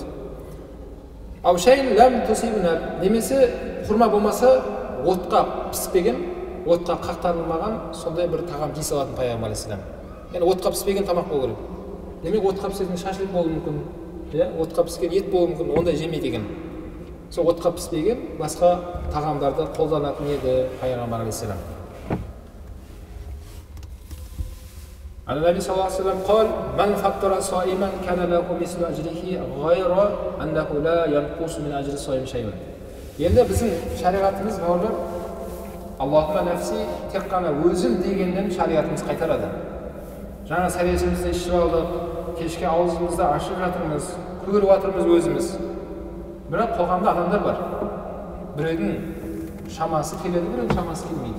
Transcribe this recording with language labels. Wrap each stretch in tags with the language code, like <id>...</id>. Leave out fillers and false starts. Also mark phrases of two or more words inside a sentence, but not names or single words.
<ar>أو شيئا لم تصبنا,</ar> <kk>немесе құрма болмаса отқа піспеген, отқа қақтарылмаған сондай бір тағам жей салатын Пайғамбар алейхиссалам. Yani отқа піспеген тамақ болу керек. Демек отқа пісетін шашлық болуы мүмкін, отқа піскен ет болуы мүмкін, ондай жемейді екен. Сол отқа піспеген басқа тағамдарды қолданатын еді Пайғамбар алейхиссалам.</kk> <ar>النبي صلى الله عليه وسلم قال: "من فطر صائما كان له مثل أجره غير أنه لا ينقص من أجر صائم شيء."</ar> <kk>Енді біздің шариғатымыз бауырлар,</kk> <ar>اللهم نفسي</ar> <kk>тек қана өзім дегеннен шариғатымыз қайтарады. Жаңа сәресімізді ішіп алдық, кешке аузымызды ашып жатырмыз, көріп жатырмыз өзіміз. Бірақ қоғамда адамдар бар. Біреудің шамасы келеді, біреудің шамасы келмейді.</kk>